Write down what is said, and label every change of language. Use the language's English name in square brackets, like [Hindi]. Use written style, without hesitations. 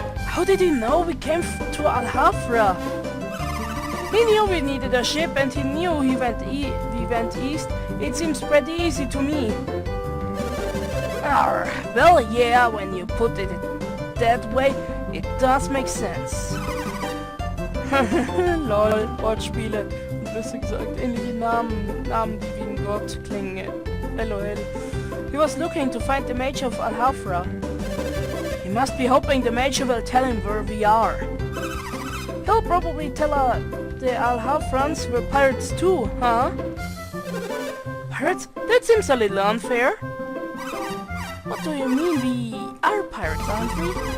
[English] How did he know we came to Al-Hafra? He knew we needed a ship and he knew we went east. It seems pretty easy to me. Arr, well, yeah, when you put it that way, it does make sense. [German] Lol, Wortspiele. Und besser gesagt, ähnliche Namen, die wie ein Gott klingen. [English] LOL. He was looking to find the Major of Al-Hafra. He must be hoping the Major will tell him where we are. He'll probably tell the Al-Hafrans we're pirates too, huh? Pirates? That seems a little unfair. What do you mean we are pirates, aren't we?